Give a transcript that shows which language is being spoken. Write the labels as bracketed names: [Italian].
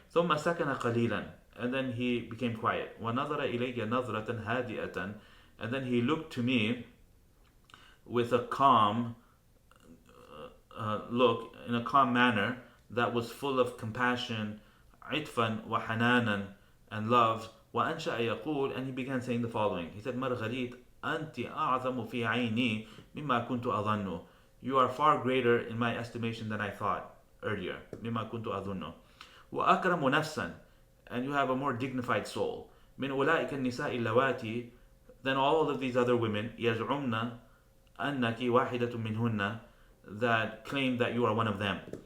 [Arabic] ثم سكن قليلا, [English] and then he became quiet. [Arabic] ونظر إلي نظرة هادئة, [English] and then he looked to me with a calm look, in a calm manner that was full of compassion, [Arabic] عطفا وحنانا, [English] and love. [Arabic] وأنشأ يقول, [English] and he began saying the following. He said, [Arabic] Marguerite, أنت أعظم في عيني مما كنت أظن. [English] You are far greater in my estimation than I thought earlier. [Arabic] مما كنت أظن. وأكرم نفسا, [English] and you have a more dignified soul. [Arabic] من أولئك النساء اللواتي, [English] than all of these other women. [Arabic] يزعمن أنك واحدة منهن, [English] that claim that you are one of them.